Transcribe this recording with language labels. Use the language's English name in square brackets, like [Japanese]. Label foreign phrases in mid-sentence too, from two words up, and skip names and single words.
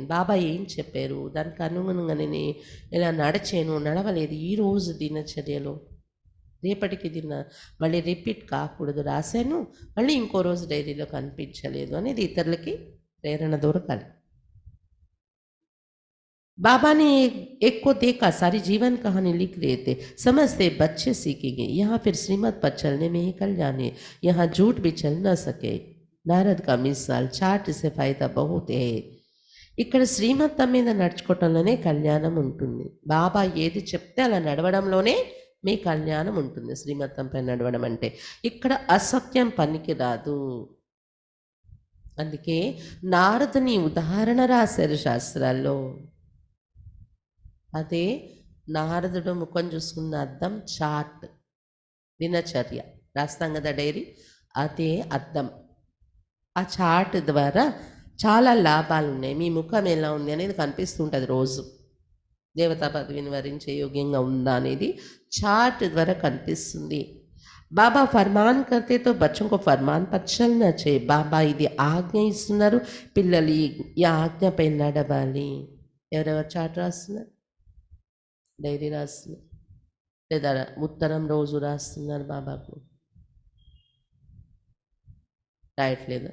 [Telugu] బాబా ఏం చెప్పారు దానికి అనుగుణంగా నేను ఇలా నడవలేదు ఈరోజు దినచర్యలో, రేపటికి మళ్ళీ రిపీట్ కాకూడదు, రాశాను మళ్ళీ ఇంకో రోజు డైరీలో కనిపించలేదు అనేది ఇతరులకి ప్రేరణ దొరకాలి. [Hindi] बाबा ने एक को देखा, सारी जीवन कहानी लिख रहे थे। समझते बच्चे सीखेंगे, यहाँ फिर श्रीमत पर चलने में ही कल्याण है, यहाँ झूठ भी चल न सके। नारद का मिसाल चार्ट से फायदा बहुत है. [Telugu] ఇక్కడ శ్రీమతం మీద నడుచుకోవటంలోనే కళ్యాణం ఉంటుంది. బాబా ఏది చెప్తే అలా నడవడంలోనే మీ కళ్యాణం ఉంటుంది. శ్రీమతంపై నడవడం అంటే ఇక్కడ అసత్యం పనికి రాదు. అందుకే నారదుని ఉదాహరణ రాశారు శాస్త్రాల్లో. అదే నారదుడు ముఖం చూసుకున్న అద్దం చాట్, దినచర్య రాస్తాం కదా డైరీ, అదే అద్దం. ఆ చాట్ ద్వారా చాలా లాభాలు ఉన్నాయి. మీ ముఖం ఎలా ఉంది అనేది కనిపిస్తుంటుంది రోజు. దేవతా పదవిని వరించే యోగ్యంగా ఉందా అనేది చాట్ ద్వారా కనిపిస్తుంది. [Hindi] बाबा फ़रमान करते तो बच्चों को फ़रमान पर चलना चाहिए. [Telugu] బాబా ఇది ఆజ్ఞ ఇస్తున్నారు, పిల్లలు ఈ ఆజ్ఞపై నడవాలి. ఎవరెవరు చాట్ రాస్తున్నారు, డైరీ రాస్తున్నారు, లేదా ఉత్తరం రోజు రాస్తున్నారు బాబాకు, రాయట్లేదా?